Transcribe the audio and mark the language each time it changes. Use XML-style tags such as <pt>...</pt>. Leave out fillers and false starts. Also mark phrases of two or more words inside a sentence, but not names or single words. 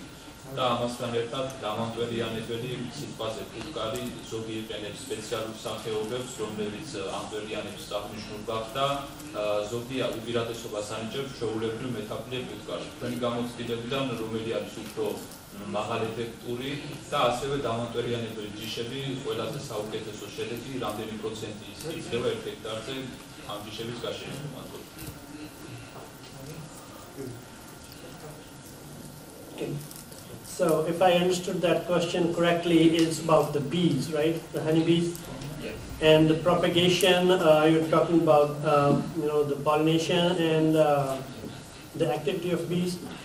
<ka>და ამასთან ერთად დამამტვერიანებელი სიტყვაზე ფუტკარი ზოგი იყენებს სპეციალურ სახეობებს, რომელიც ამტვერიანებს აღნიშნულ გაქვს და ზოგი უპირატესობას ანიჭებს ჩვეულებრივ მეთაფლიე ფუტკარში. თქვენი გამოცდილებიდან რომელი არის უფრო მაღალეფექტური და ასევე დამამტვერიანებელი ჯიშები ყველაზე საუკეთესო შედეგი, რამდენი პროცენტი იძლევა 1 ჰექტარზე ამ ჯიშების გაშენება?</ka> <en>So if I understood that question correctly, it's about the bees, right? The honeybees. And the propagation, you're talking about the pollination and the activity of bees.</en>